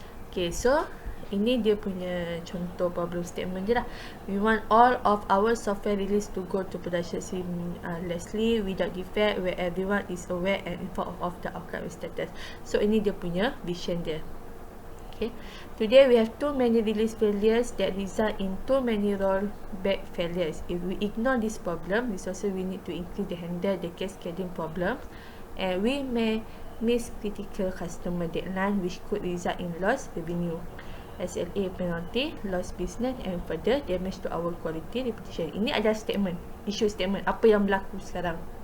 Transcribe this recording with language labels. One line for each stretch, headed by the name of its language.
Malay: Okay, so ini dia punya contoh
English: problem statement
Malay: je lah.
English: We want all of our software release to go to production seamlessly without defect, where everyone is aware and informed of the outcome status.
Malay: So ini dia punya vision dia.
English: Okay. Today we have too many release failures that result in too many rollback failures. If we ignore this problem, resources we need to increase to handle the cascading problems, and we may miss critical customer deadline, which could result in lost revenue, SLA penalty, lost business, and further damage to our quality reputation.
Malay: Ini adalah
English: statement, issue statement,
Malay: apa yang berlaku sekarang.